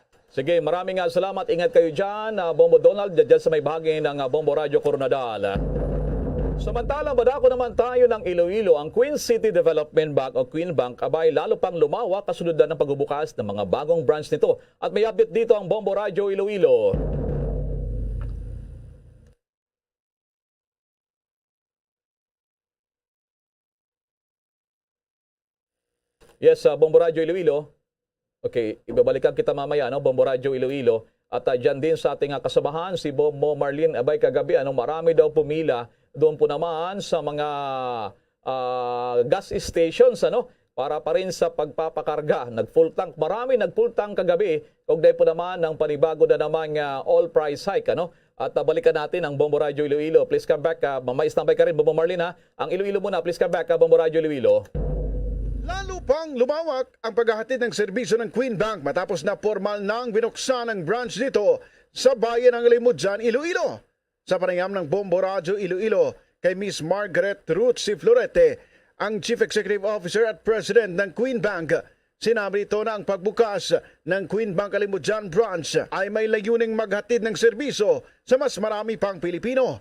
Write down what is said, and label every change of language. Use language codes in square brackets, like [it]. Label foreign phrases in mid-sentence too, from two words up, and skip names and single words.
[tl] Sige, maraming salamat. Ingat kayo dyan, Bombo Donald, dyan sa may bahagi ng Bombo Radyo Coronadal. Samantalang badako naman tayo ng Iloilo, ang Queen City Development Bank o Queen Bank abay lalo pang lumawak kasunod ng pagbubukas ng mga bagong branch nito. At may update dito ang Bombo Radyo Iloilo. Yes, Bombo Radyo Iloilo. Okay, ibabalikan kita mamaya, Bombo Radyo Iloilo. At dyan din sa ating kasamahan, si Bombo Marlene abay kagabi, marami daw pumila doon po naman sa mga gas stations, para pa rin sa pagpapakarga. Nag- [en] full tank, [tl] marami nag- [en] full tank [tl] kagabi. Kaugnay po naman ng panibago na namang [en] all price hike, [tl] At balikan natin ang Bombo Radyo Iloilo. [en] Please come back, [tl] may-standby ka rin, Bombo Marlene, Ang Iloilo muna, [en] please come back, [tl] Bombo Radyo Iloilo. Lalo pang lumawak ang paghahatid ng serbisyo ng Queen Bank matapos na formal nang binuksan ang branch dito sa bayan ng Limudjan, Iloilo. Sa panayam ng Bombo Radyo Iloilo kay Miss Margaret Ruth C. Florete, ang [en] Chief Executive Officer [tl] at President ng Queen Bank, sinabi ito na ang pagbukas ng Queen Bank Limudjan branch ay may layuning maghatid ng serbisyo sa mas marami pang Pilipino.